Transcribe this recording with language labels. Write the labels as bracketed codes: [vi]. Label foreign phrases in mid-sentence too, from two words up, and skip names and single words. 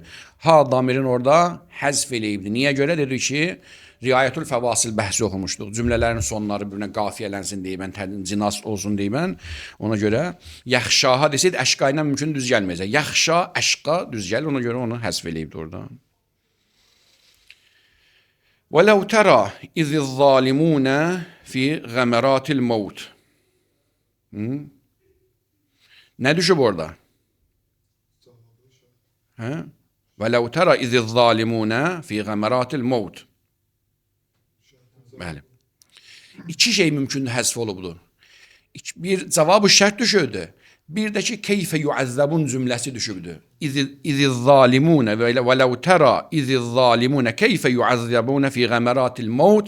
[az] Ha damirin orada həzf eləyibdi. Niyə görə? Dedik ki, [ar] رعاية الفواصل [az] bəhsi oxumuşduq. Cümlələrin sonları birbirine qafiyələnsin deyibən, cinas olsun deyibən. Ona görə yaxşaha desəydi, əşqa ilə mümkün düz gəlməyəcək. Yaxşa, əşqa düz gəlir. Ona görə onu həzf eləyibdi orada. [ar] وَلَوْ تَرَى اِذِ الظَّالِمُونَ فِي غَمَرَاتِ الْمَوْتِ. [az] Ne düşüb orada? [ar] وَلَوْ تَرَى اِذِ الظَّالِمُونَ فِي غَمَرَاتِ الْمَوْتِ. [az] Bəli. İki şey mümkündür həzf olubdur. Bir cavabı şərt düşürdü. Bir də ki, [ar] كيف يعذبون [az] cümləsi düşübdür. [ar] إذ الظالمون ولو ترى إذ الظالمون كيف يعذبون في غمرات الموت.